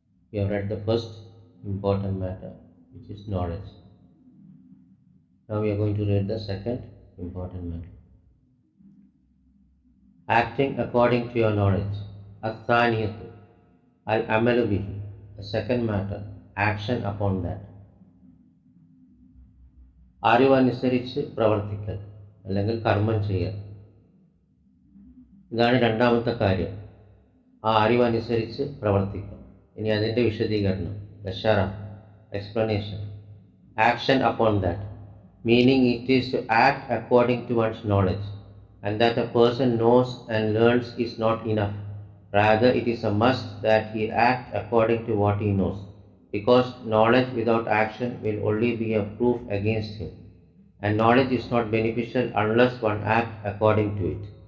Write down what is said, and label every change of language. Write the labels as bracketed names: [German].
[English] We have read the first important matter, which is knowledge. Now we are going to read the second important matter. Acting according to your knowledge. [Arabic] As-Thaniyatu, Al-Amalu Bihi. [English] The second matter, action upon that. [Malayalam] അറിവനുസരിച്ച് പ്രവർത്തിക്കൽ അല്ലെങ്കിൽ കർമ്മം ചെയ്യൽ. ഇതാണ് രണ്ടാമത്തെ കാര്യം. ആ അറിവനുസരിച്ച് പ്രവർത്തിക്കുക. ഇനി അതിൻ്റെ വിശദീകരണം, explanation. [English] Action upon that, meaning it is to act according to one's knowledge, and that a person knows and learns is not enough. Rather, it is a must that he act according to what he knows, because knowledge without action will only be a proof against him, and knowledge is not beneficial unless one acts according to it.